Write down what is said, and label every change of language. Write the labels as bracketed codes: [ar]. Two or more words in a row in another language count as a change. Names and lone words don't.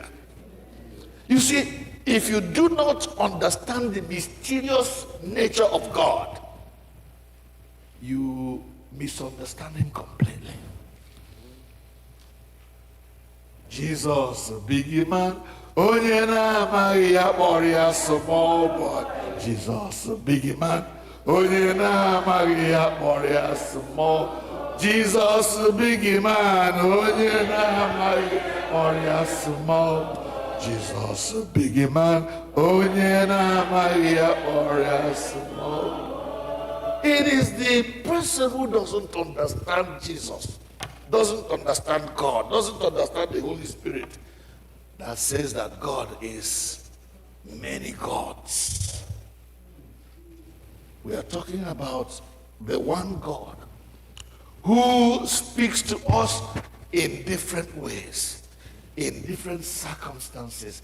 [en] You see, if you do not understand the mysterious nature of God, you misunderstand him completely. Jesus, big man. [ig] Onye na-amaghị ya kpọrọ ya [en] small boy. Jesus, big man. [ig] Onye na-amaghị ya kpọrọ ya small. [en] Jesus, big man. [ig] Onye na-amaghị kpọrọ ya small. [en] Jesus, big man. [ig] Onye na-amaghị ya kpọrọ ya small. [en] It is the person who doesn't understand Jesus, doesn't understand God, doesn't understand the Holy Spirit, that says that God is many gods. We are talking about the one God who speaks to us in different ways, in different circumstances.